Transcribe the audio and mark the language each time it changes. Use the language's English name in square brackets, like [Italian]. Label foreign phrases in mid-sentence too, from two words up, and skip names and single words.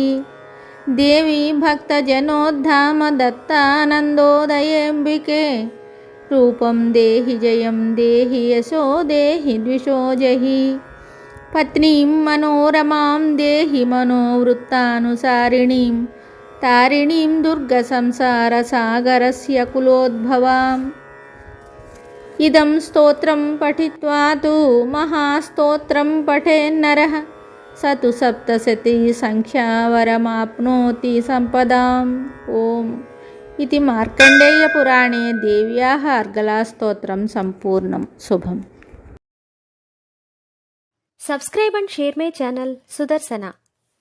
[Sanskrit] దేవి భక్తజనోద్ధామ దత్తానందోదయేంబికే రూపం దేహి జయం దేహి యశో దేహి ద్విషో జహి. పత్నీం మనోరమాం దేహి మనోవృత్తానుసారిణీం तारिणीं दुर्गसंसारसागरस्य कुलोद्भवाम् इदं स्तोत्रं पठित्वा तु महास्तोत्रं पठेन्नरः स तु सप्तशतीसङ्ख्यावरमाप्नोति सम्पदाम् ओम् इति मार्कण्डेयपुराणे देव्याः अर्गलास्तोत्रं सम्पूर्णं शुभम्. [English] Subscribe and share my channel Sudarsana.